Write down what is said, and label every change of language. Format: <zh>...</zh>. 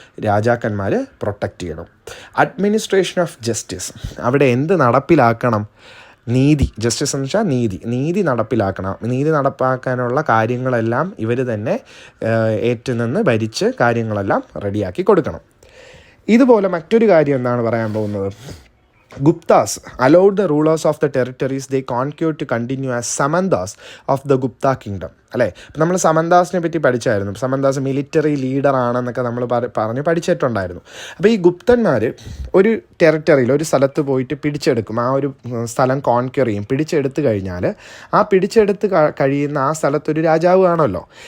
<ml>രാജാക്കന്മാർ പ്രൊട്ടക്റ്റ് ചെയ്യണം.</ml> <en>administration of justice,</en> <ml>അവിടെ എന്ത് നടപ്പിലാക്കണം? നീതി. ജസ്റ്റിസ് എന്ന് വെച്ചാൽ നീതി നടപ്പിലാക്കണം. നീതി നടപ്പാക്കാനുള്ള കാര്യങ്ങളെല്ലാം ഇവർ തന്നെ ഏറ്റുനിന്ന് ഭരിച്ച് കാര്യങ്ങളെല്ലാം റെഡിയാക്കി കൊടുക്കണം. ഇതുപോലെ മറ്റൊരു കാര്യം എന്താണ് പറയാൻ പോകുന്നത്?</ml> <en>Guptas allowed the rulers of the territories they conquered to continue as Samantas of the Gupta kingdom.</en> <ml>അല്ലേ, ഇപ്പം നമ്മൾ സമന്താസിനെ പറ്റി പഠിച്ചായിരുന്നു. സമന്താസ് മിലിറ്ററി ലീഡർ ആണെന്നൊക്കെ നമ്മൾ പറഞ്ഞ് പഠിച്ചിട്ടുണ്ടായിരുന്നു. അപ്പോൾ ഈ ഗുപ്തന്മാർ ഒരു ടെറിട്ടറിയിൽ ഒരു സ്ഥലത്ത് പോയിട്ട് പിടിച്ചെടുക്കും. ആ ഒരു സ്ഥലം കോൺക്വർ ചെയ്യും. പിടിച്ചെടുത്ത് കഴിഞ്ഞാൽ ആ പിടിച്ചെടുത്ത് കഴിയുന്ന ആ സ്ഥലത്തൊരു രാജാവ് ആണല്ലോ.</ml>